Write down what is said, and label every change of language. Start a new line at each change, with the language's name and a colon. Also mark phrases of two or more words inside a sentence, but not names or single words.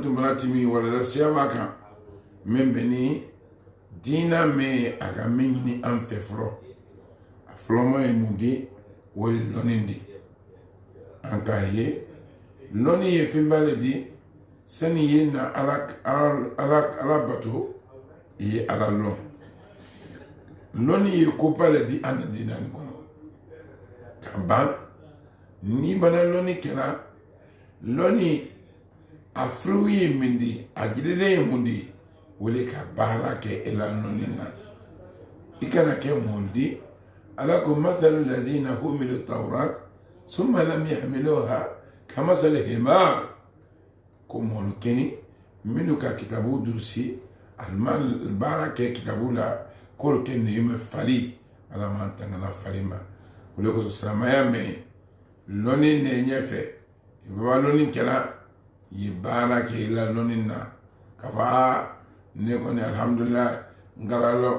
Bambara: tun bɛna timi walala siyaba kan min bɛ ni diina min a ka min ɲini an fɛ fɔlɔ fɔlɔma ye mun di o de lɔnni di an k'a ye lɔnni ye fɛnba le di sani ye na ala bato i ye ala lɔn lɔnni ye koba le di an na diina nin kɔnɔ ka ban ni bana lɔnni kɛra lɔnni a furu ye min di a jirilen ye mun di o de ka baara kɛ e la lɔnni na i kana kɛ mun di alakum
Arabic: مثل الذين حملوا التوراة ثم لم يحملوها كمثل الحمار
Bambara: ko molu keni minnu ka kitabu durusi almal baara kɛ kitabu la k'olu kɛ nɛgɛma fali ala man tangana fali ma o de kosɔn silamɛya mɛn lɔnni ne ɲɛfɛ i baba lɔnni kɛra i ye baara kɛ i la lɔnni na k'a fɔ ne kɔni alhamdulillah n kɛra lɔ